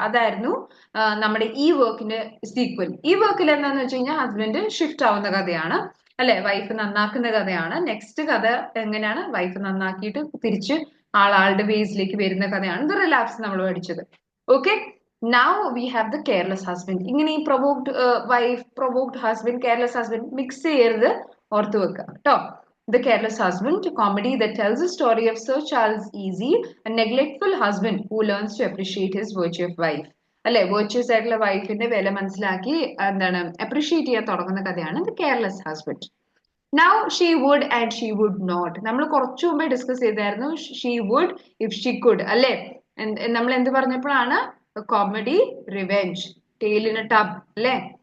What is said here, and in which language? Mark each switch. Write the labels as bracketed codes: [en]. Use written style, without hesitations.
[ml] അതായിരുന്നു നമ്മുടെ ഈ വർക്കിന്റെ സീക്വൽ. ഈ വർക്കിൽ എന്താന്ന് വെച്ച് കഴിഞ്ഞാൽ ഹസ്ബൻഡ് ഷിഫ്റ്റ് ആവുന്ന കഥയാണ് അല്ലെ, വൈഫ് നന്നാക്കുന്ന കഥയാണ്. നെക്സ്റ്റ് കഥ എങ്ങനെയാണ് വൈഫ് നന്നാക്കിയിട്ട് തിരിച്ച് ആളുടെ വേസിലേക്ക് വരുന്ന കഥയാണ് ദ റിലാപ്സ് നമ്മൾ പഠിച്ചത്. Okay, [en] Now we have the careless husband. [ml] ഇങ്ങനെ ഈ provoked wife, provoked husband, careless husband mix ചെയ്യരുത്, ഓർത്ത് വെക്കുക കേട്ടോ. [en] The Careless Husband, a comedy that tells the story of Sir Charles Easy, a neglectful husband who learns to appreciate his virtuous wife. [ml] അല്ലെ, വേർച്വസ് ആയിട്ടുള്ള വൈഫിന്റെ വില മനസ്സിലാക്കി എന്താണ് അപ്രീഷിയേറ്റ് ചെയ്യാൻ തുടങ്ങുന്ന കഥയാണ് the careless husband. Now she would and she would not. നമ്മൾ കുറച്ചു മുമ്പേ ഡിസ്കസ് ചെയ്തായിരുന്നു she would if she could അല്ലെ. നമ്മൾ എന്ത് പറഞ്ഞപ്പോഴാണ്? Comedy revenge, tail in A tub അല്ലെ.